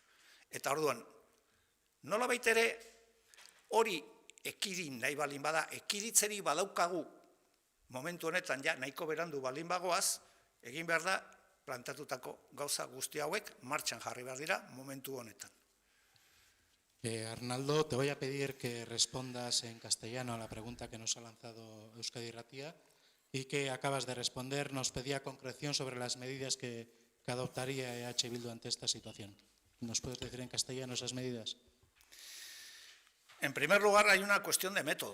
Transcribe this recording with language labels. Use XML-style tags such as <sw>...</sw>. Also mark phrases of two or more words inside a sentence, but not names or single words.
<eu>Eta orduan, nolabait ere hori ekidin nahi balin bada, ekiditzeri badaukagu momentu honetan ja nahiko berandu balin bagoaz, egin behar da plantatutako gauza guzti hauek martxan jarri behar dira momentu honetan.</eu> <es>Arnaldo, te voy a pedir que respondas en castellano a la pregunta que nos ha lanzado Euskadi Irratia y que acabas de responder. Nos pedía concreción sobre las medidas que adoptaría EH Bildu ante esta situación. ¿Nos puedes decir en castellano esas medidas? En primer lugar, hay una cuestión de método.</es>